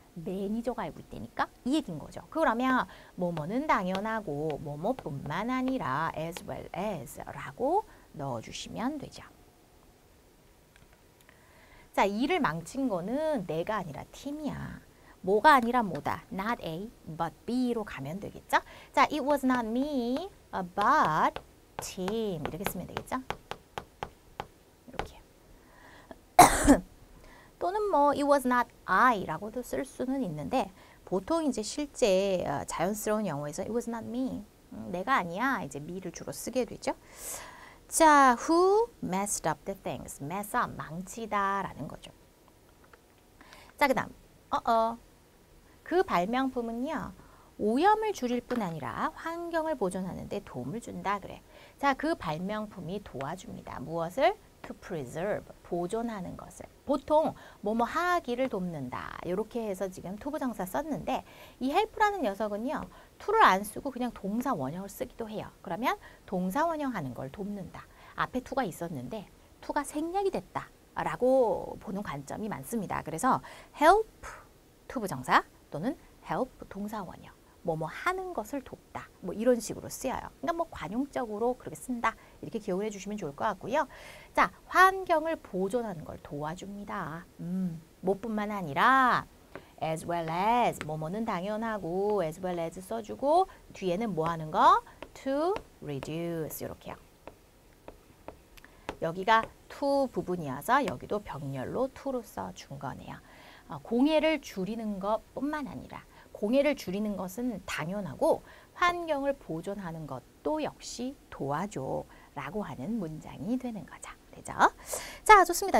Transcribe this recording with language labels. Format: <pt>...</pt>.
<ko>매니저가 알고 있다니까 이 얘기인 거죠. 그러면 뭐뭐는 당연하고 뭐뭐뿐만 아니라</ko> <en>as well as</en> <ko>라고 넣어주시면 되죠. 자, 일을 망친 거는 내가 아니라 팀이야. 뭐가 아니라 뭐다.</ko> <en>Not A, but B</en> <ko>로 가면 되겠죠. 자,</ko> <en>it was not me, but team</en> <ko>이렇게 쓰면 되겠죠. 이렇게. 또는 뭐</ko> <en>it was not I</en> <ko>라고도 쓸 수는 있는데 보통 이제 실제 자연스러운 영어에서</ko> <en>it was not me,</en> <ko>내가 아니야 이제 me를 주로 쓰게 되죠.</ko> <en>자, who messed up the things? mess up,</en> <ko>망치다라는 거죠. 자, 그 다음 그 발명품은요 오염을 줄일 뿐 아니라 환경을 보존하는 데 도움을 준다 그래. 자, 그 발명품이 도와줍니다. 무엇을?</ko> <en>to preserve,</en> <ko>보존하는 것을. 보통 뭐뭐 하기를 돕는다. 이렇게 해서 지금 투부정사 썼는데 이 help라는 녀석은요. to를 안 쓰고 그냥 동사 원형을 쓰기도 해요. 그러면 동사 원형 하는 걸 돕는다. 앞에 to가 있었는데 to가 생략이 됐다. 라고 보는 관점이 많습니다. 그래서 help, 투부정사 또는 help, 동사 원형. 뭐뭐 하는 것을 돕다. 뭐 이런 식으로 쓰여요. 그러니까 뭐 관용적으로 그렇게 쓴다. 이렇게 기억을 해주시면 좋을 것 같고요. 자, 환경을 보존하는 걸 도와줍니다. 뭐뿐만 아니라</ko> <en>as well as,</en> <ko>뭐뭐는 당연하고 as well as 써주고 뒤에는 뭐 하는 거?</ko> <en>to reduce</en> <ko>이렇게요. 여기가 to 부분이어서 여기도 병렬로 to로 써준 거네요. 공해를 줄이는 것뿐만 아니라 공해를 줄이는 것은 당연하고 환경을 보존하는 것도 역시 도와줘 라고 하는 문장이 되는 거죠. 되죠? 자, 좋습니다.</ko>